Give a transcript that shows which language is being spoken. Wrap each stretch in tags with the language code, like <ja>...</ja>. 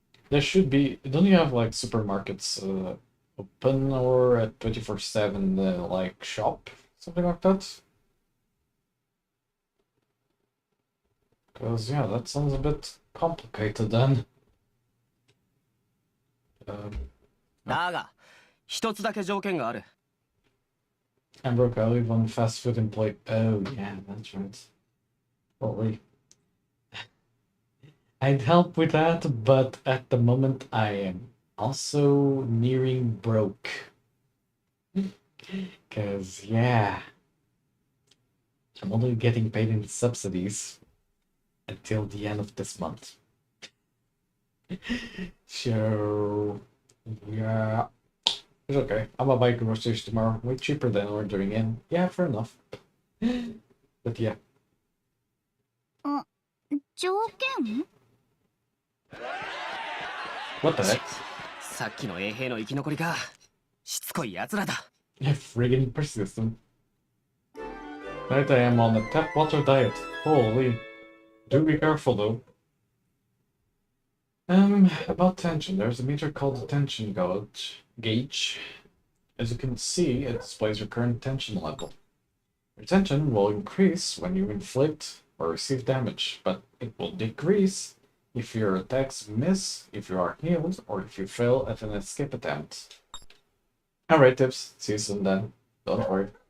<en>There should be... Don't you have, like, supermarkets open or a 24/7, like, shop? Something like that? Because, yeah, that sounds a bit complicated then.</en> <ja>だが、一つだけ条件がある。</ja> <en>I'm broke, I live on fast food and play... Oh, yeah, that's right. Holy. I'd help with that, but at the moment I am also nearing broke. Because, yeah, I'm only getting paid in subsidies until the end of this month. So, yeah, it's okay. I'm gonna buy groceries tomorrow, way cheaper than ordering in. Yeah, fair enough. But yeah.</en> <ja>条件？</ja> <en>What the heck?</en> <ja>さっきの衛兵の生き残りか。しつこい奴らだ。</ja> <en>Yeah, friggin' persistent. Right, I am on a tap water diet. Holy. Do be careful though. About tension, there's a meter called the tension gauge. As you can see, it displays your current tension level. Your tension will increase when you inflict or receive damage, but it will decrease if your attacks miss, if you are healed, or if you fail at an escape attempt. Alright, tips. See you soon then. Don't worry.</en>